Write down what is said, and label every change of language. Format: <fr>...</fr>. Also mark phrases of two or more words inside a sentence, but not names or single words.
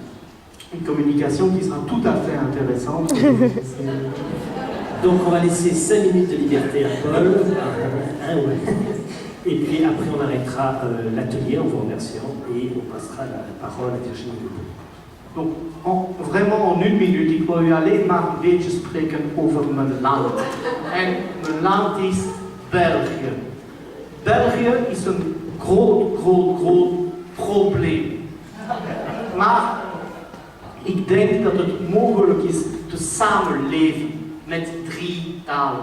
<fr>Une communication qui sera tout à fait intéressante. Donc on va laisser 5 minutes de liberté à Paul. Ouais. Et puis après on arrêtera l'atelier en vous remerciant et on passera la parole à Virginie Debout. Donc, vraiment en une minute,</fr> <nl>ik wil u alleen maar een beetje spreken over mijn land. En mijn land is België. België is een groot probleem. Maar ik denk dat het mogelijk is te samenleven met 3 talen.</nl>